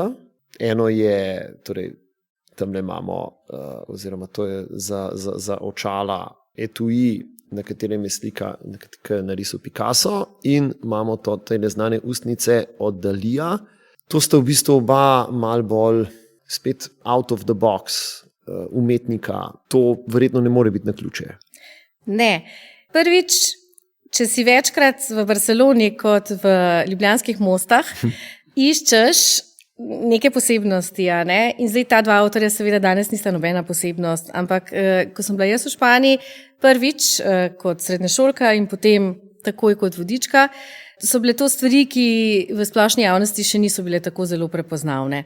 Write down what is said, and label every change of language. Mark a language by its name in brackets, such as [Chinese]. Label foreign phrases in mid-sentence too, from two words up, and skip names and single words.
[Slovenian] Eno je, torej tamle imamo, oziroma to je za očala etui, na katerem je slika, ki je narisal Picasso, in imamo te neznane ustnice od Dalija. To sta v bistvu oba malo bolj spet [English] out of the box [Slovenian] umetnika. To verjetno ne more biti naključje. Ne. Prvič, če si večkrat v Barceloni kot v Ljubljanskih mostah, iščeš neke posebnosti. Ne? In zdaj ta dva avtorja seveda danes nista nobena posebnost, ampak ko sem bila jaz v Španiji prvič kot srednješolka in potem takoj kot vodička, so bile to stvari, ki v splošni javnosti še niso bile tako zelo prepoznavne.